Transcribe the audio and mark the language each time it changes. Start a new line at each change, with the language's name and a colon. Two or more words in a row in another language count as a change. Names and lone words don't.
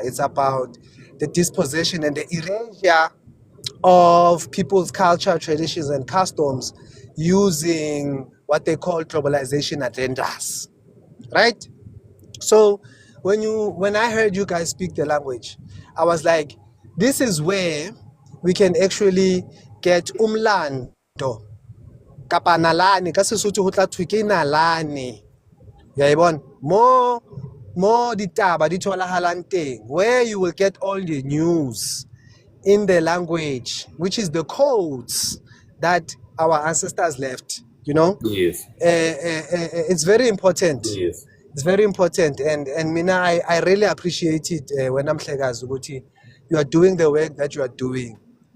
English: It's about the dispossession and the erasure of people's culture, traditions, and customs using what they call globalization agendas, right? So when I heard you guys speak the language, I was like, this is where we can actually get
Southern Sotho: umlando kapa nalane ka Sesotho ho tla thwe ke nalane. Ya mo ditaba di tholahalang teng,
English: where you will get all the news in the language, which is the codes that our ancestors left, you know. Yes. It's very important. Yes. It's very important, and Mina, I really appreciate it when I'm Mhlekazi ukuthi you are doing the work that you are doing.